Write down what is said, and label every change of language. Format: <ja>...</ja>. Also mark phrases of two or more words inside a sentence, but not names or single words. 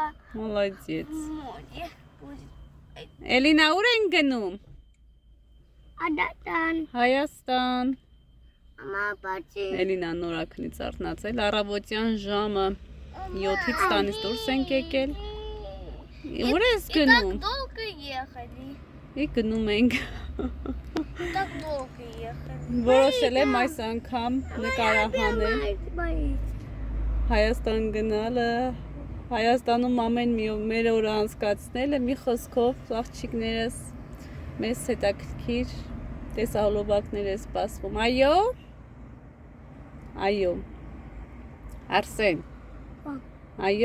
<hy>Молодец։ Էլինա, ուր են գնում։ Ադատան։ Հայաստան։ Մամա, բացի։ Էլինա նորակնից արթնացել, առավոտյան ժամը 7-ից տանից դուրս ենք եկել։ Ուր ես գնում։</hy> <ru>Так долго ехали.</ru> <hy>Գնում ենք։</hy> <ru>Так долго ехали.</ru> <hy>Որոշել եմ այս անգամ նկարահանել Հայաստան գնալը, Հայաստանում ամեն մեր օրը անցկացնելը, մի խոսքով աղջիկներս մեզ հետաքրքիր տեսահոլովակներ է սպասվում։ Այո։ Այո։ Արսեն։ Այո։</hy>